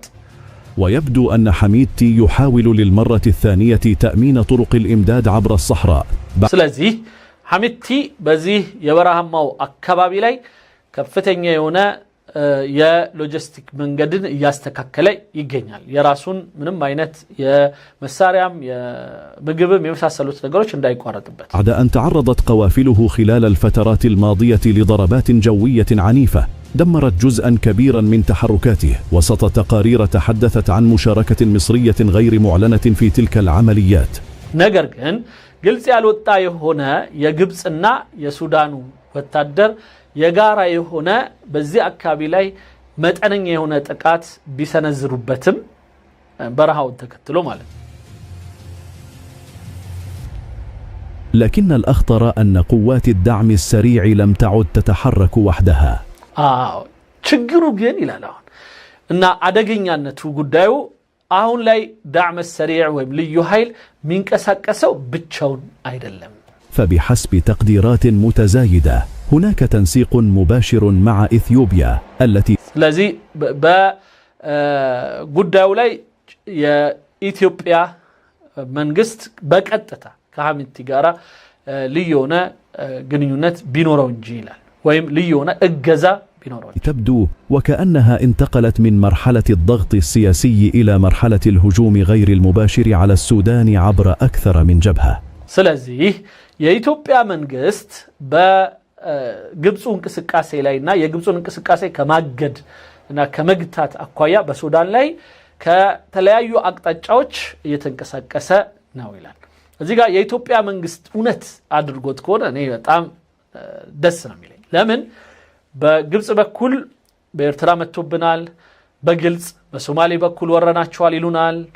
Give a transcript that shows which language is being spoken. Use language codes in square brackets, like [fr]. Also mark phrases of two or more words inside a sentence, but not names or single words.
[ar] ويبدو أن حميدتي يحاول للمرة الثانية تأمين طرق الإمداد عبر الصحراء. [am] ስለዚህ ሐሚቲ በዚህ የበረሃማው አካባቢ ላይ ከፍተኛ የሆነ የሎጂስቲክ መንገድን እያስተካከለ ይገኛል። የራሱን ምንም አይነት የመሳሪያም የምግብም የመሳሰሉት ነገሮች እንዳይቋረጥበት። [ar] بعد أن تعرضت قوافله خلال الفترات الماضية لضربات جوية عنيفة دمرت جزءا كبيرا من تحركاته، وسط تقارير تحدثت عن مشاركة مصرية غير معلنة في تلك العمليات. [am] ነገር ግን ግልጽ ያልወጣ የሆነ የግብጽና የሱዳኑ ወታደር የጋራ የሆነ በዚህ አካባቢ ላይ መጠነኛ የሆነ ጥቃት ቢሰነዝሩበትም በረሃውን ተከትሎ ማለት ነው። [ar] لكن الأخطر أن قوات الدعم السريع لم تعد تتحرك وحدها. [am] ችግሩ ግን ይላል አሁን እና አደገኛነቱ ጉዳዩ አሁን ላይ ዳዕም ሰሪዕ ወይም ልዩ ኃይል ሚንቀሳቀሰው ብቻውን አይደለም። [ar] فبحسب تقديرات متزايدة هناك تنسيق مباشر مع إثيوبيا التي [am] ስለዚህ በጉዳዩ ላይ የኢትዮጵያ መንግስት በቀጥታ ከሐሚቲ ጋራ ልዩ የሆነ ግንኙነት ቢኖረው እንጂ ይላል ወይም ልዩ የሆነ እገዛ ቢኖረው። [ar] تبدو وكأنها انتقلت من مرحلة الضغط السياسي إلى مرحلة الهجوم غير المباشر على السودان عبر أكثر من جبهة. [am] ስለዚህ የኢትዮጵያ መንግስት በግብጽ እንቅስቃሴ ላይና የግብጽን እንቅስቃሴ ከማገድ እና ከመግታት አኳያ በሱዳን ላይ ከተለያዩ አቅጣጫዎች እየተንቀሳቀሰ ነው ይላል። እዚህ ጋር የኢትዮጵያ መንግስት እውነት አድርጎት ከሆነ እኔ በጣም ደስ ነው የሚለኝ። ለምን በግብጽ በኩል በኤርትራ መጥቶብናል፣ በግልጽ በሶማሌ በኩል ወረናቸዋል ይሉናል፣